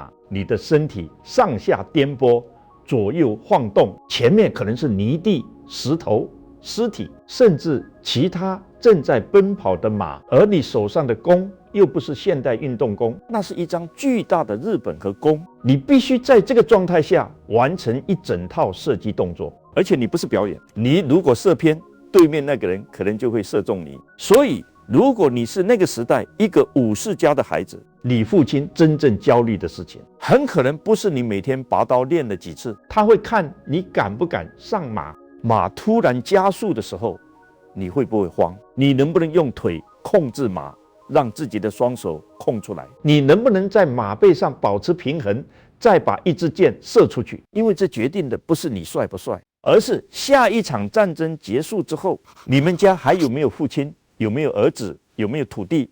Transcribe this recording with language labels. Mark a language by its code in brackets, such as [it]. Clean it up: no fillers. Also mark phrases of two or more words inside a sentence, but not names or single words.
[zh] 你的身體上下顛簸，左右晃動，前面可能是泥地、石頭、屍體，甚至其他正在奔跑的馬，而你手上的弓又不是現代運動弓，那是一張巨大的日本和弓，你必須在這個狀態下完成一整套射擊動作，而且你不是表演，你如果射偏，對面那個人可能就會射中你。所以如果你是那個時代一個武士家的孩子，你父親真正焦慮的事情，很可能不是你每天拔刀練了幾次，他會看你敢不敢上馬，馬突然加速的時候，你會不會慌？你能不能用腿控制馬，讓自己的雙手空出來？你能不能在馬背上保持平衡，再把一支箭射出去？因為這決定的不是你帥不帥，而是下一場戰爭結束之後，你們家還有沒有父親，有沒有兒子，有沒有土地？